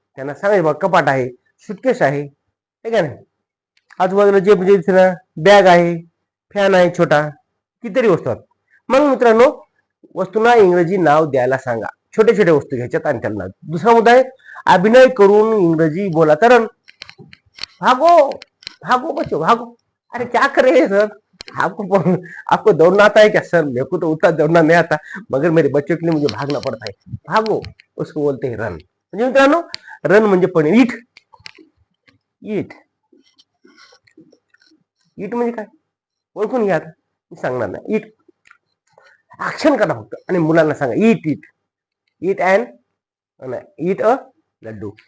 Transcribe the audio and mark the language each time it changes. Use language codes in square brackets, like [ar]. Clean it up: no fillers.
[mr] त्यांना सांगायचं बघ कपाट आहे, सुटकेस आहे का नाही. आजूबाजूला जे म्हणजे बॅग आहे, फॅन आहे छोटा, कितीतरी वस्तू आहेत. मग मित्रांनो वस्तूंना इंग्रजी नाव द्यायला सांगा. छोटे छोटे वस्तू घ्यायच्यात आणि त्यांना. दुसरा मुद्दा आहे अभिनय करून इंग्रजी बोला. [hi] तर भागो भागो बच्चो भागो. अरे क्या करे सर, आपको दौड़ना आता है क्या सर? मेरे को तो उतना दौड़ना नहीं आता, मगर मेरे बच्चों के लिए मुझे भागना पड़ता है. भागो उसको बोलते हैं रन. [mr] म्हणजे मित्रांनो रन म्हणजे पण [en] eat, eat, eat [mr] म्हणजे काय ओळखून घ्या. आता मी सांगणार नाही. इट ऍक्शन करा फक्त आणि मुलांना सांगा [en] Eat eat eat and eat a laddu.